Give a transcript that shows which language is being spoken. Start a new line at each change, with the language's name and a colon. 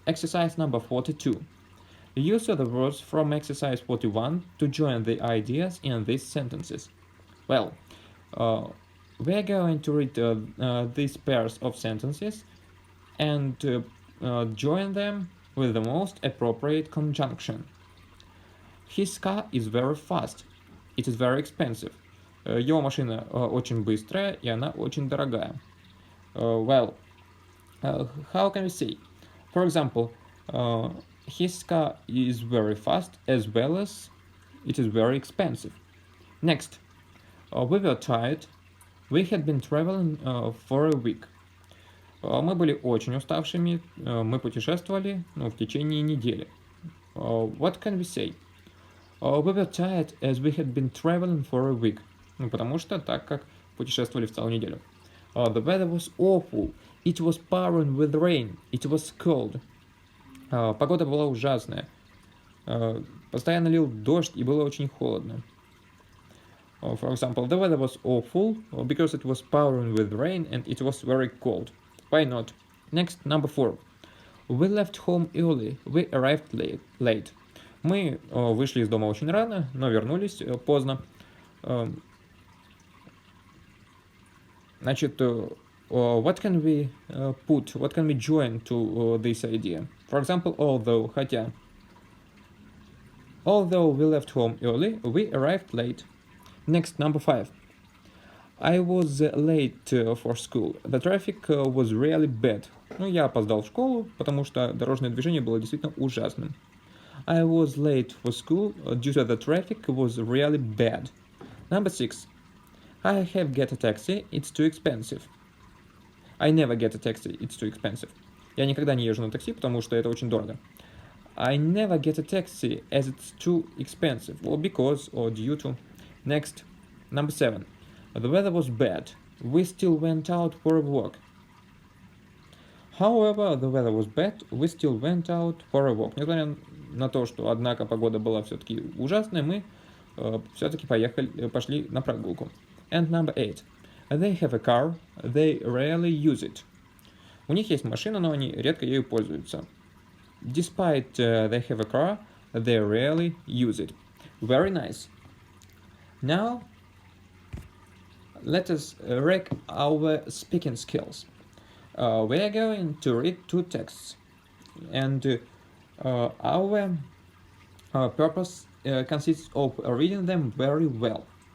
English: Exercise number 42. Use the words from exercise 41 to join the ideas in these sentences. Well, we are going to read these pairs of sentences and join them with the most appropriate conjunction. His car is very fast. It is very expensive.
Russian: Его машина очень быстрая, и она очень дорогая.
English: Well, how can we say? For example, his car is very fast as well as it is very expensive. Next, we were tired. We had been traveling for a week.
Russian: Мы были очень уставшими, мы путешествовали в течение недели.
English: What can we say? We were tired as we had been traveling for a week.
Russian: Потому что так как путешествовали в целую неделю.
English: The weather was awful. It was pouring with rain. It was cold.
Russian: Погода была ужасная. Постоянно лил дождь и было очень холодно.
English: For example, the weather was awful because it was pouring with rain and it was very cold. Why not? Next, number 4. We left home early. We arrived late.
Russian: Мы вышли из дома очень рано, но вернулись поздно. Значит,
English: what can we join to this idea? For example, although,
Russian: хотя.
English: Although we left home early, we arrived late. Next, number 5. I was late for school. The traffic was really bad.
Russian: Я опоздал в школу, потому что дорожное движение было действительно ужасным.
English: I was late for school due to the traffic was really bad. Number 6. I have get a taxi, it's too expensive. I never get a taxi, it's too expensive.
Russian: Я никогда не езжу на такси, потому что это очень дорого.
English: I never get a taxi as it's too expensive. Well, because or due to. Next, number 7. The weather was bad. We still went out for a walk. However, the weather was bad. We still went out for a walk.
Russian: Несмотря на то, что, однако, погода была все-таки ужасная, мы все-таки пошли на прогулку.
English: And number 8. They have a car. They rarely use it.
Russian: У них есть машина, но они редко ею пользуются.
English: Despite they have a car, they rarely use it. Very nice. Now, let us rank our speaking skills. We are going to read 2 texts, and our purpose consists of reading them very well.